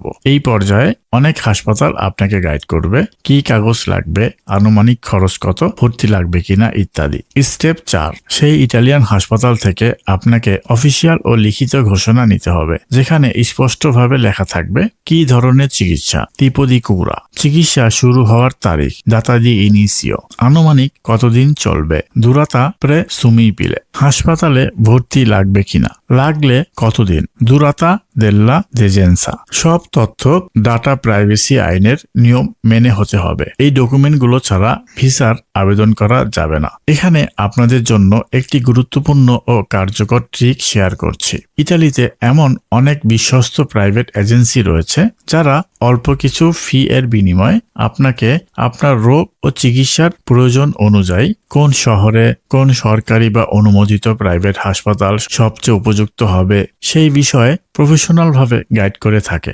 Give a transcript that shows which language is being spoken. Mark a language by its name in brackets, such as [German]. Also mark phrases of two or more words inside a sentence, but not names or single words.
[Bangla] এই পর্যায়ে অনেক হাসপাতাল আপনাকে গাইড করবে কি কাগজ লাগবে, আনুমানিক খরচ কত, ভর্তি লাগবে কিনা ইত্যাদি। স্টেপ 4, সেই ইটালিয়ান হাসপাতাল থেকে আপনাকে অফিসিয়াল ও লিখিত ঘোষণা নিতে হবে, যেখানে স্পষ্টভাবে লেখা থাকবে কি ধরনের চিকিৎসা, [Italian] tipo di cura, [Bangla] চিকিৎসা শুরু হওয়ার তারিখ, [Italian] data di inizio, [Bangla] আনুমানিক কতদিন চলবে, [Italian] durata presumibile, [Bangla] হাসপাতালে ভর্তি লাগবে কিনা, লাগলে কতদিন, [Italian] durata della degenza। [Bangla] সব তথ্য [English] data privacy [Bangla] আইনের নিয়ম মেনে হতে হবে। এই ডকুমেন্টগুলো ছাড়া ভিসার আবেদন করা যাবে না। এখানে আপনাদের জন্য একটি গুরুত্বপূর্ণ ও কার্যকর [English] trick share [Bangla] করছি। ইতালিতে এমন অনেক বিশ্বস্ত [English] private agency [Bangla] রয়েছে যারা অল্প কিছু ফি এর বিনিময়ে আপনাকে আপনার রোগ ও চিকিৎসার প্রয়োজন অনুযায়ী কোন শহরে কোন সরকারি বা অনুমোদিত প্রাইভেট হাসপাতাল সবচেয়ে উপযুক্ত হবে সেই বিষয়ে প্রফেশনাল ভাবে গাইড করে থাকে।